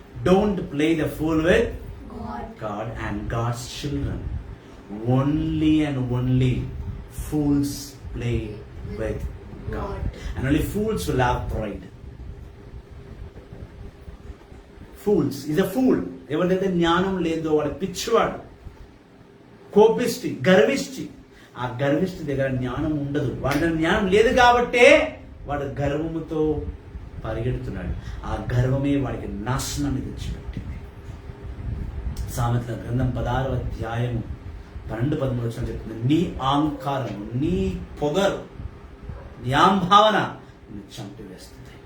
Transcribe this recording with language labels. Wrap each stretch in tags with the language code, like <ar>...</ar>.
<en>Don't play the fool with God and God's children. Only and only fools play with God. And only fools will have pride. Fools is a fool.</en> <te>ఎవరిదైతే జ్ఞానం లేదో వాడు పిచ్చివాడు, కోపిష్టి, గర్విష్టి. ఆ గర్విష్టి దగ్గర జ్ఞానం ఉండదు. వాడి జ్ఞానం లేదు కాబట్టే వాడు గర్వముతో పరిగెడుతున్నాడు. ఆ గర్వమే వాడికి నాశనాన్ని తెచ్చిపెట్టింది. సామెతల గ్రంథం 16వ అధ్యాయము 12-13 చెప్తుంది, నీ అహంకారము, నీ పొగరు, నీ ఆంభావన చంపివేస్తుంది.</te>